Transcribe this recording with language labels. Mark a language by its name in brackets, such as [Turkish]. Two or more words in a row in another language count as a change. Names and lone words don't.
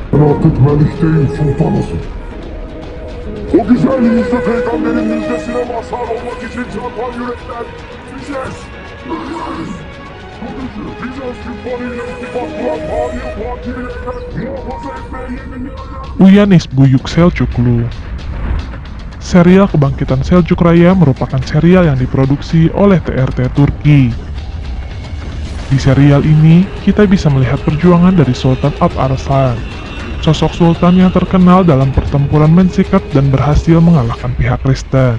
[Turkish] Artık melik değil sultanısın. O güzel yüzlü peygamberin müjdesine mazhar olmak için çarpan yürekler biziz. Bizans küffarıyla ittifak kuran tarihi fatihlerden muhafaza etmeye yeminliyorlar. [Indonesian] Uyanis Buyuk Selçuklu. Serial Kebangkitan Seljuk Raya merupakan serial yang diproduksi oleh TRT Turki. Di serial ini, kita bisa melihat perjuangan dari Sultan Alp Arslan, sosok sultan yang terkenal dalam pertempuran mensikap dan berhasil mengalahkan pihak Kristen.